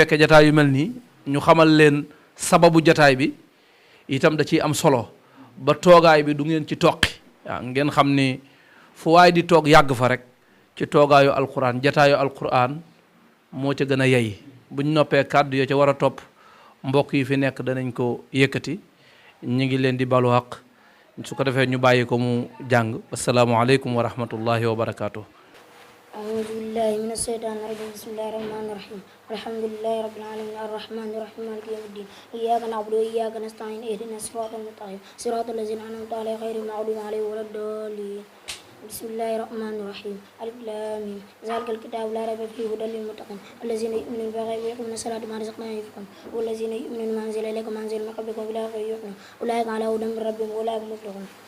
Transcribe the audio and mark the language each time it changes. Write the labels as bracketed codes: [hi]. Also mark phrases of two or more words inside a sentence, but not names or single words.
[wo] fekkee jataay yu mel nii ñu xamal leen sababu jataay bi itam da ciy am solo ba toogaay bi du ngeen ci toqi waaw ngeen xam ni fu waay di toog yàgg fa rek ci toogaayu alquran jataayu alquran moo ca gën a yey buñ noppee kàddu yoo ca war a topp mbokk yi fi nekk danañ ko yëkkati ñu ngi leen di balu àq su ko defee ñu bàyyi ko mu jàng [ar] السلام عليكم ورحمة الله وبركاته. أعوذ بالله من الشيطان الرجيم بسم الله الرحمن الرحيم الحمد لله رب العالمين الرحمن الرحيم مالك يوم الدين إياك نعبد وإياك نستعين اهدنا الصراط المستقيم صراط الذين أنعمت عليهم غير المغضوب عليهم ولا الضالين بسم الله الرحمن الرحيم ألف لام ميم ذلك الكتاب لا ريب فيه هدى للمتقين الذين يؤمنون بالغيب ويقيمون الصلاة ومما رزقناهم ينفقون والذين يؤمنون بما أنزل إليك وما أنزل من قبلك وبالآخرة يؤمنون أولئك على هدى من ربهم وأولئك هم المفلحون